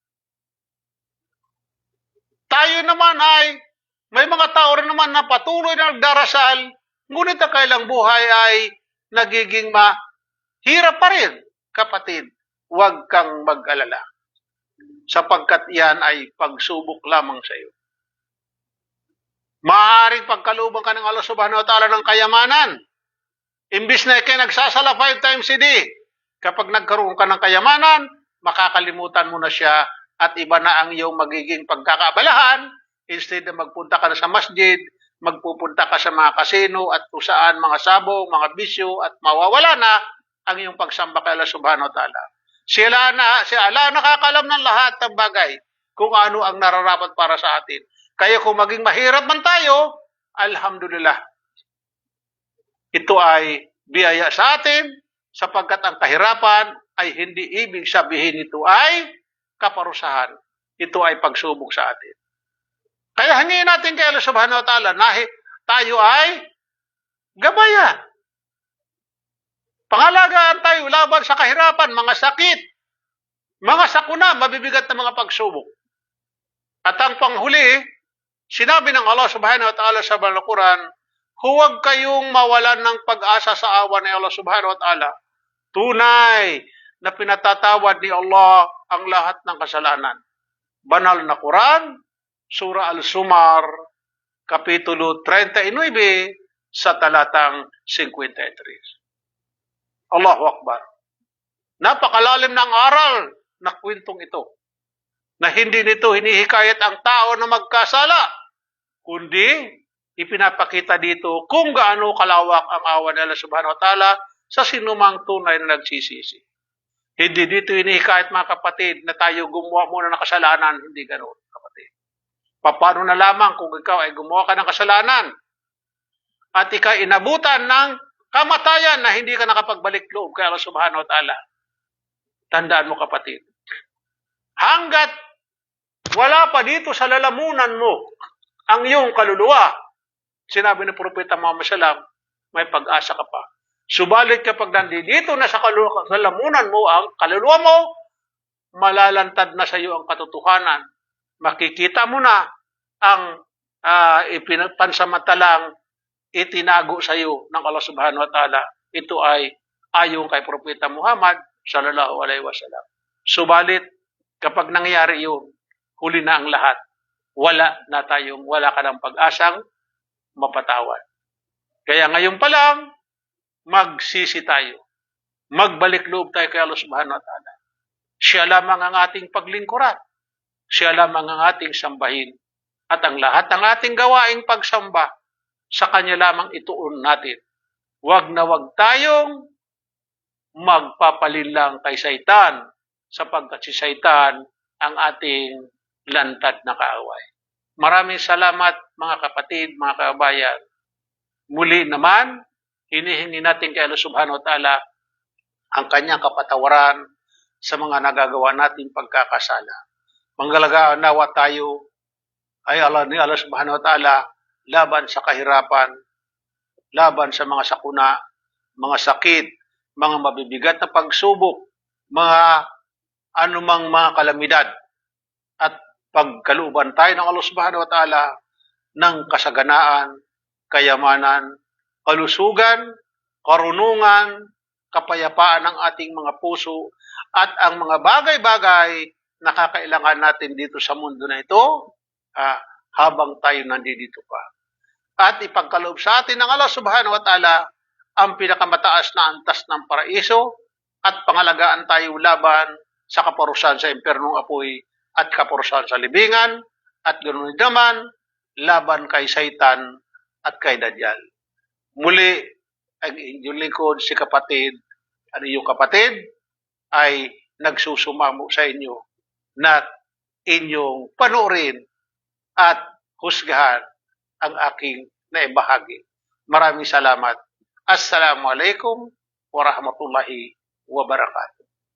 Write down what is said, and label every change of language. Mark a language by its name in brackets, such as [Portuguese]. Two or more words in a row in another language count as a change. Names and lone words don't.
[Filipino] Tayo naman ay may mga tao rin naman na patuloy na nagdarasal, ngunit ang kanilang buhay ay nagiging mahirap pa rin. Kapatid, huwag kang mag-alala, sapagkat yan ay pagsubok lamang sa iyo. Maaaring pagkalubang ka ng Allah [Arabic] سبحانه وتعالى [Filipino] ng kayamanan. Imbis na ikay nagsasala 5 [English] times a day, [Filipino] kapag nagkaroon ka ng kayamanan, makakalimutan mo na siya at iba na ang iyong magiging pagkakaabalahan. Instead na magpunta ka na sa masjid, magpupunta ka sa mga kasino at kung saan mga sabong, mga bisyo at mawawala na ang iyong pagsamba kay Allah [Arabic] سبحانه وتعالى. [Filipino] Si Allah nakakalam ng lahat ng bagay kung ano ang nararapat para sa atin. Kaya kung maging mahirap man tayo, alhamdulillah, ito ay biyaya sa atin sapagkat ang kahirapan ay hindi ibig sabihin ito ay kaparusahan. Ito ay pagsubok sa atin. Kaya hangin natin kay Allah [Arabic] سبحانه وتعالى [Filipino] na tayo ay gabayan. Pangalagaan tayo laban sa kahirapan, mga sakit, mga sakuna, mabibigat na mga pagsubok. At ang panghuli, sinabi ng Allah [Arabic] سبحانه وتعالى [Filipino] sa Banal na Quran, huwag kayong mawalan ng pag-asa sa awa ni Allah [Arabic] سبحانه وتعالى. [Filipino] Tunay na pinatatawad ni Allah ang lahat ng kasalanan. Banal na Quran, Surah Al-Zumar, Kapitulo 39, sa talatang 53. [Arabic] الله أكبر. [Filipino] Napakalalim ng aral na kwentong ito, na hindi nito hinihikayat ang tao na magkasala, kundi ipinapakita dito kung gaano kalawak ang awa ni Allah [Arabic] سبحانه وتعالى [Filipino] sa sinumang tunay na nagsisisi. Hindi dito hinihikayat mga kapatid na tayo gumawa muna ng kasalanan, hindi ganoon kapatid. Paano na lamang kung ikaw ay gumawa ka ng kasalanan at ikaw inabutan ng kamatayan na hindi ka nakapagbalik loob kay Allah [Arabic] سبحانه وتعالى. [Filipino] Tandaan mo kapatid, hanggat wala pa dito sa lalamunan mo ang iyong kaluluwa, sinabi ni Propeta Muhammad sallam, may pag-asa ka pa. Subalit kapag nandito na sa lalamunan mo ang kaluluwa mo, malalantad na sa iyo ang katotohanan. Makikita mo na ang pansamantalang itinago sa iyo ng Allah [Arabic] سبحانه وتعالى. [Filipino] Ito ay ayon kay Propeta Muhammad [Arabic] صلى الله عليه وسلم. [Filipino] Subalit, kapag nangyayari yun, huli na ang lahat. Wala ka ng pag-asang mapatawad. Kaya ngayon pa lang, magsisi tayo. Magbalik loob tayo kay Allah [Arabic] سبحانه وتعالى. [Filipino] Siya lamang ang ating paglingkuran. Siya lamang ang ating sambahin. At ang lahat ng ating gawaing pagsamba, sa Kanya lamang ituon natin. Huwag na huwag tayong magpapalinlang kay Satan, sapagkat si Satan ang ating lantad na kaaway. Maraming salamat mga kapatid, mga kabayan. Muli naman, hinihingi natin kay Allah [Arabic] سبحانه وتعالى [Filipino] ang Kanyang kapatawaran sa mga nagagawa nating pagkakasala. Manggalagaan nawa tayo ay ni Allah [Arabic] سبحانه وتعالى [Filipino] laban sa kahirapan, laban sa mga sakuna, mga sakit, mga mabibigat na pagsubok, mga anumang mga kalamidad, at pagkaluban tayo ng Allah [Arabic] سبحانه وتعالى [Filipino] ng kasaganaan, kayamanan, kalusugan, karunungan, kapayapaan ng ating mga puso, at ang mga bagay-bagay na kakailangan natin dito sa mundo na ito, habang tayo nandito pa. At ipagkaloob sa atin ng Allah [Arabic] سبحانه وتعالى [Filipino] ang pinakamataas na antas ng paraiso, at pangalagaan tayo laban sa kaparusahan sa impernong apoy at kaparusahan sa libingan, at ganoon naman laban kay Satan at kay Dajjal. Muli, ang inyong lingkod, si kapatid, ang iyong kapatid, ay nagsusumamo sa inyo na inyong panoorin at husgahan ang aking naibahagi. Maraming salamat. [Arabic] السلام عليكم ورحمة الله وبركاته.